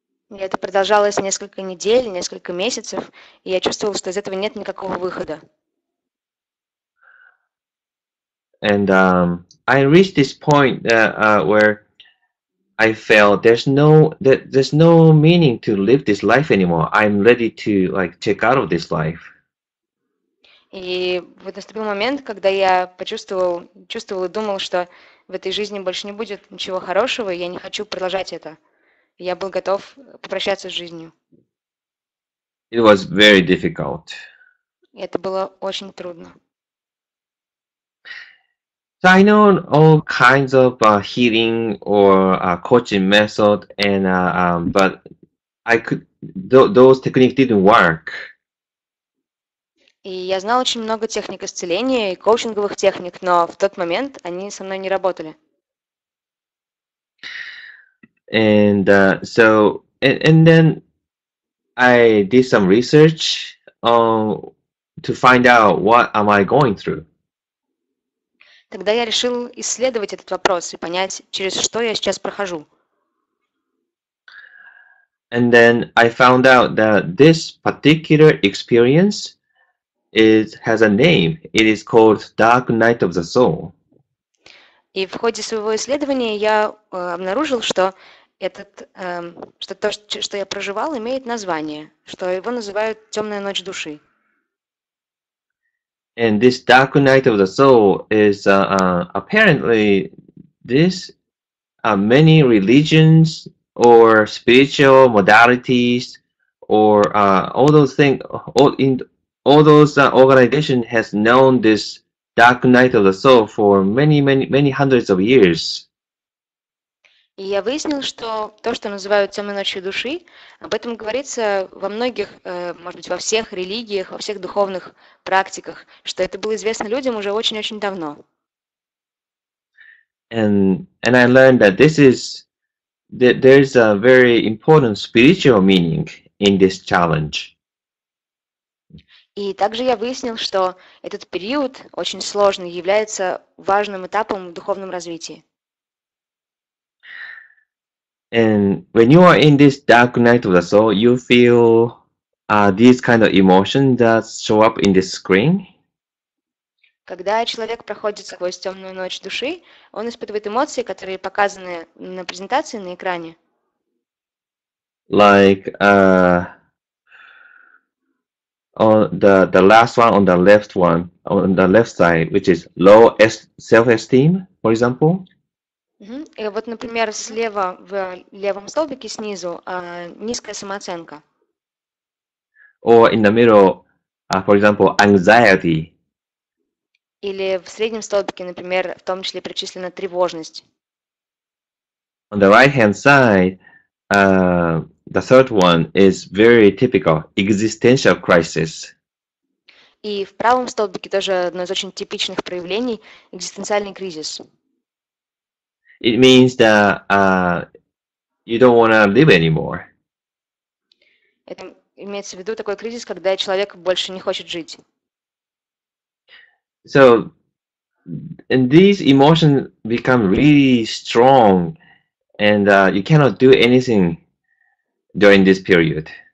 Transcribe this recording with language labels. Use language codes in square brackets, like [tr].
[ru] И это продолжалось несколько недель, несколько месяцев, и я чувствовала, что из этого нет никакого выхода. [en] And I reached this point where I felt there's no meaning to live this life anymore. I'm ready to like check out of this life. [ru] И вот наступил момент, когда я чувствовал и думал, что в этой жизни больше не будет ничего хорошего, и я не хочу продолжать это. Я был готов попрощаться с жизнью. [en] It was very difficult. [ru] И это было очень трудно. [en] So I know all kinds of healing or coaching method, and but those techniques didn't work. [ru] И я знала очень много техник исцеления и коучинговых техник, но в тот момент они со мной не работали. [en] And and then I did some research to find out what am I going through. [ru] Тогда я решил исследовать этот вопрос и понять, через что я сейчас прохожу. [en] And then I found out that this particular experience has a name. It is called Dark Night of the Soul. [ru] И в ходе своего исследования я обнаружил, что что то, что я проживал, имеет название, что его называют «Темная ночь души». [en] And this Dark Night of the Soul is apparently this many religions or spiritual modalities or all those things, all those organizations has known this Dark Night of the Soul for many hundreds of years. [ru] И я выяснил, что то, что называют темной ночью души, об этом говорится во многих, может быть, во всех религиях, во всех духовных практиках, что это было известно людям уже очень-очень давно. [en] And I learned that there's a very important spiritual meaning in this challenge. [ru] И также я выяснил, что этот период очень сложный, является важным этапом в духовном развитии. [en] And when you are in this dark night of the soul, you feel these kind of emotions that show up in the screen. [ru] Когда человек проходит сквозь темную ночь души, он испытывает эмоции, которые показаны на презентации на экране. [en] Like on the last one on the left side, which is low self-esteem, for example. [ru] И вот, например, слева в левом столбике снизу низкая самооценка. [en] Or in the middle, for example, anxiety. [ru] Или в среднем столбике, например, в том числе причислена тревожность. [en] On the right-hand side, the third one is very typical, existential crisis. [ru] И в правом столбике тоже одно из очень типичных проявлений – экзистенциальный кризис. [en] It means that you don't want to live anymore. [ru] Это имеется в виду такой кризис, когда человек больше не хочет жить. [en] So, and these emotions become really strong, and you cannot do anything during this period.